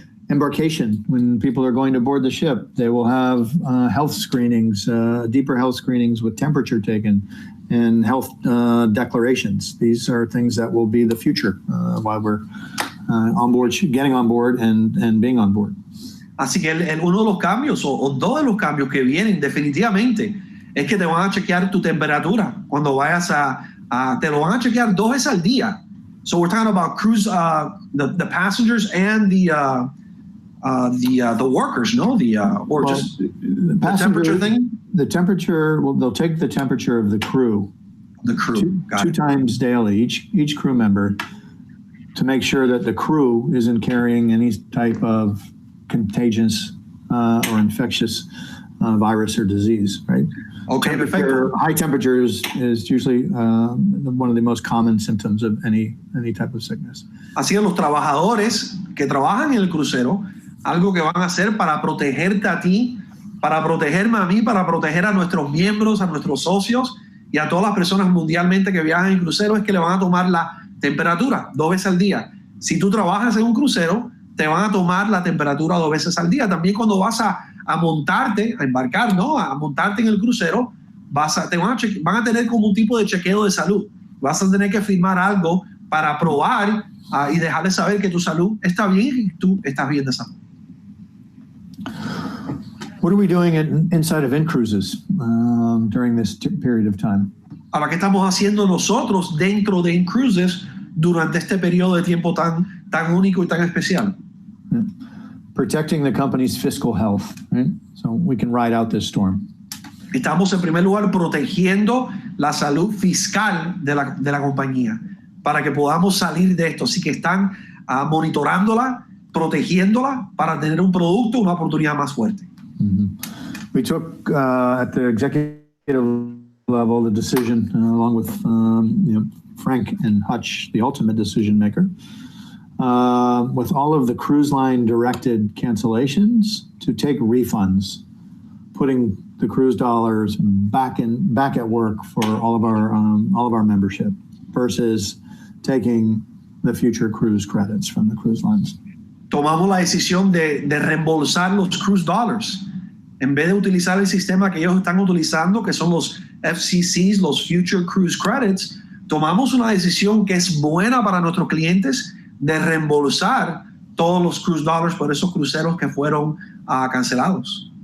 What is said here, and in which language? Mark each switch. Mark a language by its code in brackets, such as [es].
[en] Embarkation, when people are going to board the ship, they will have health screenings, deeper health screenings with temperature taken and health declarations. These are things that will be the future while we're on board, getting on board and being on board. [es] Así que uno de los cambios o dos de los cambios que vienen definitivamente es que te van a chequear tu temperatura cuando vayas te lo van a chequear 2 veces al día. [en] So we're talking about cruise, the passengers and the workers, no? Just the temperature thing? The temperature, they'll take the temperature of the crew. The crew, two times daily, each crew member, to make sure that the crew isn't carrying any type of contagious or infectious virus or disease, right? [es] Okay, perfecto. [en] High temperatures is usually one of the most common symptoms of any type of sickness. [es] Así que los trabajadores que trabajan en el crucero, algo que van a hacer para protegerte a ti, para protegerme a mí, para proteger a nuestros miembros, a nuestros socios y a todas las personas mundialmente que viajan en crucero, es que le van a tomar la temperatura 2 veces al día. Si tú trabajas en un crucero, te van a tomar la temperatura 2 veces al día. También cuando vas a montarte, a embarcar, ¿no? A montarte en el crucero, van a tener como un tipo de chequeo de salud. Vas a tener que firmar algo para probar y dejarles saber que tu salud está bien y tú estás bien de salud. [en] What are we doing inside of InCruises during this period of time? [es] Ahora, ¿qué estamos haciendo nosotros dentro de InCruises durante este periodo de tiempo tan único y tan especial? [en] Protecting the company's fiscal health, right? So we can ride out this storm. [es] Estamos en primer lugar protegiendo la salud fiscal de la compañía para que podamos salir de esto. Así que están monitorándola, protegiéndola para tener un producto, una oportunidad más fuerte. Mm-hmm. [en] We took at the executive level the decision, along with Frank and Hutch, the ultimate decision maker, with all of the cruise line directed cancellations, to take refunds, putting the cruise dollars back at work for all of our membership, versus taking the future cruise credits from the cruise lines. [es] Tomamos la decisión de reembolsar los cruise dollars en vez de utilizar el sistema que ellos están utilizando, que son los FCCs, los Future Cruise Credits. tomamos una decisión que es buena para nuestros clientes de reembolsar todos los cruise dollars por esos cruceros que fueron cancelados.